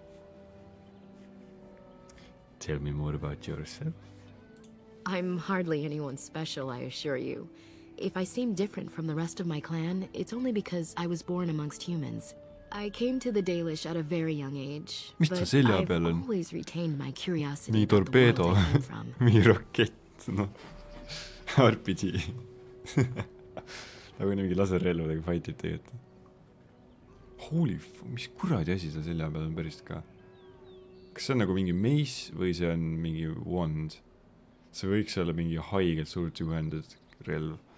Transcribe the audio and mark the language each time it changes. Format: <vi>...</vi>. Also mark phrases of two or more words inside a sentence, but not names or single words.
<en>Tell me more about yourself. I'm hardly anyone special, I assure you. If I seem different from the rest of my clan, it's only because I was born amongst humans. I came to the Dalish at a very young age,</en> <et>Mis</et> <en>but</en> <et>ta selja</et> <en>I've</en> <et>peal on?</et> <en>always retained my curiosity</en> <et>Nii</et> <en>about the world</en> <et>torpeedo,</et> <en>I came from.</en> <et>mingi rakett, noh. RPG. Nagu mingi laserrelvadega fight'id tegelikult. Holy mis kuradi asi see selja peal on päris ka? Kas see on nagu mingi mace või see on mingi wand? See võiks olla mingi haigelt suurt juhendud relv.</et>